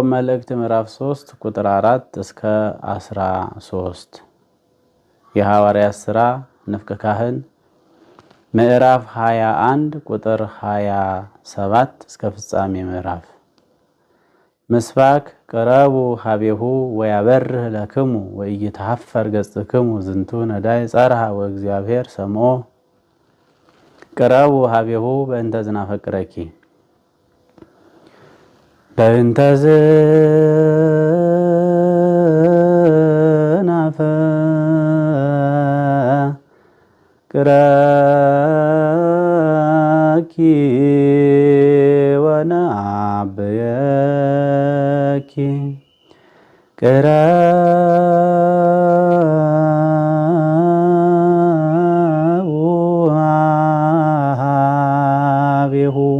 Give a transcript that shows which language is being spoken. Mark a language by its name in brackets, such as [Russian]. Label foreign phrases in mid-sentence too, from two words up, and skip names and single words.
[Amharic] መልእክት ምዕራፍ 3 ቁጥር 4 እስከ 13፣ የሐዋርያት ሥራ ንፍቅ ካህን ምዕራፍ 21 ቁጥር 27 እስከ ፍጻሜ ምዕራፍ። ምስባክ [Geez] ቅረቡ ሀቤሁ ወያበርህ ለክሙ ወኢይትሐፈር ገጽክሙ ዝንቱ ነዳይ ጸርሐ ወእግዚአብሔር ሰምዖ። ቅረቡ ሀቤሁ በእንተ ዝናፈቅረኪ በእንተ ዝናፈቅረኪ ወነአብየኪ ቅረቡ ሀቤሁ